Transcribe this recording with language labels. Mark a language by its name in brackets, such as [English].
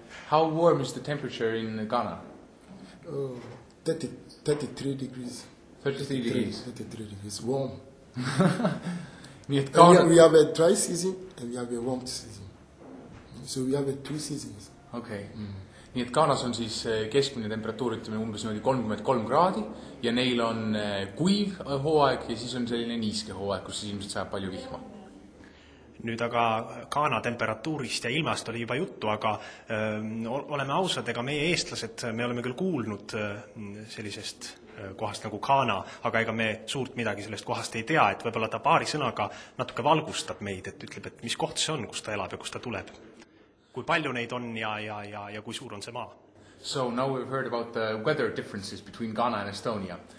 [English] How warm is the temperature in Ghana? 33 degrees. 33 degrees. 33 degrees, warm. [Estonian] Nii et Ghana... [English] We have a dry season and we have a warm season. So we have 2 seasons. Okay. [Estonian] Nii et Ghanas on siis keskmine temperatuur, ütleme umbes 33 kraadi ja neil on kuiv hooaeg ja siis on selline niiske hooaeg, kus ilmselt saab palju vihma. Nüüd aga Ghana temperatuurist ja ilmast oli juba juttu, aga oleme ausad, ega meie eestlased, me oleme küll kuulnud sellisest kohast nagu Ghana, aga ega me suurt midagi sellest kohast ei tea, et võib-olla ta paari sõnaga natuke valgustab meid, et ütleb, et mis koht see on, kus ta elab ja kus ta tuleb. Kui palju neid on ja kui suur on see maa? [English] So now we've heard about the weather differences between Ghana and Estonia.